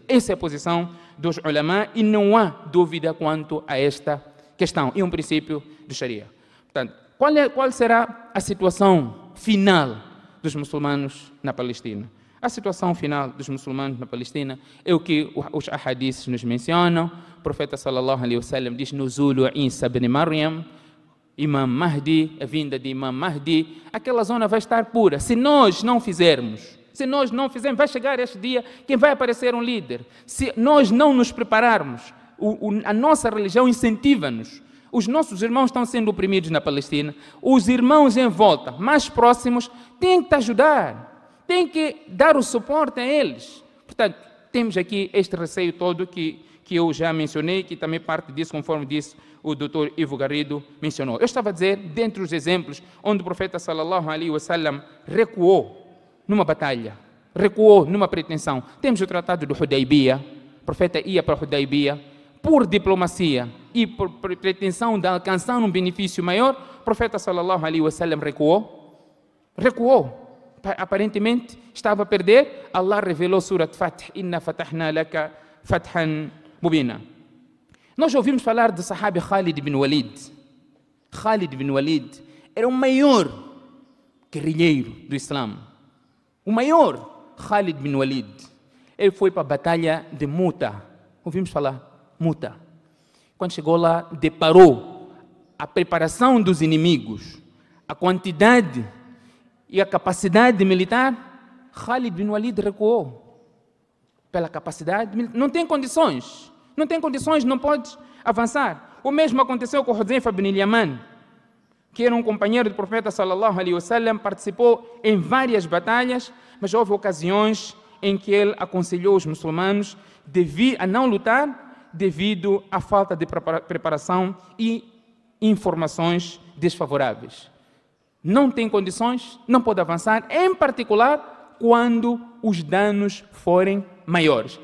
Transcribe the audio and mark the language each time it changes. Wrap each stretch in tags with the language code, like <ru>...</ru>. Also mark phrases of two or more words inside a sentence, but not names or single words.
<pt>Essa é a posição dos ulama e não há dúvida quanto a esta questão. É um princípio do Sharia. Portanto, qual será a situação final dos muçulmanos na Palestina? A situação final dos muçulmanos na Palestina é o que os ahadiths nos mencionam. O profeta</pt> <ar>صلى الله عليه وسلم</ar> <pt>diz: Nuzulu Isa ibn Maryam, Imam Mahdi, a vinda de Imam Mahdi, aquela zona vai estar pura. Se nós não fizermos, vai chegar este dia, quem vai aparecer um líder. Se nós não nos prepararmos, A nossa religião incentiva-nos. Os nossos irmãos estão sendo oprimidos na Palestina. Os irmãos em volta, mais próximos, têm que te ajudar. Têm que dar o suporte a eles. Portanto, temos aqui este receio todo que eu já mencionei, que também parte disso, conforme disse o Dr. Ivo Garrido mencionou. Eu estava a dizer, dentre os exemplos, onde o profeta</pt> <ar>صلى الله عليه وسلم</ar> <pt>recuou numa batalha, recuou numa pretensão. Temos o tratado do Hudaybiyah. O profeta ia para o Hudaybiyah por diplomacia e por pretensão de alcançar um benefício maior. O profeta</pt> <ar>صلى الله عليه وسلم</ar> <pt>recuou. Aparentemente estava a perder.</pt> <ar>Allah revelou Surat Fath, إنا فتحنا لك فتحا مبينا.</ar> <pt>Nós ouvimos falar do sahabi Khalid bin Walid. Khalid bin Walid era o maior guerrilheiro do Islã. O maior Khalid bin Walid. Ele foi para a batalha de Muta. Ouvimos falar? Muta. Quando chegou lá, deparou a preparação dos inimigos, a quantidade e a capacidade militar. Khalid bin Walid recuou pela capacidade militar. Não tem condições. Não tem condições, não pode avançar. O mesmo aconteceu com Hudhayfa bin Yaman, que era um companheiro do profeta</pt> <ar>صلى الله عليه وسلم,</ar> <pt>participou em várias batalhas, mas houve ocasiões em que ele aconselhou os muçulmanos a não lutar devido à falta de preparação e informações desfavoráveis. Não tem condições, não pode avançar, em particular quando os danos forem maiores.</pt>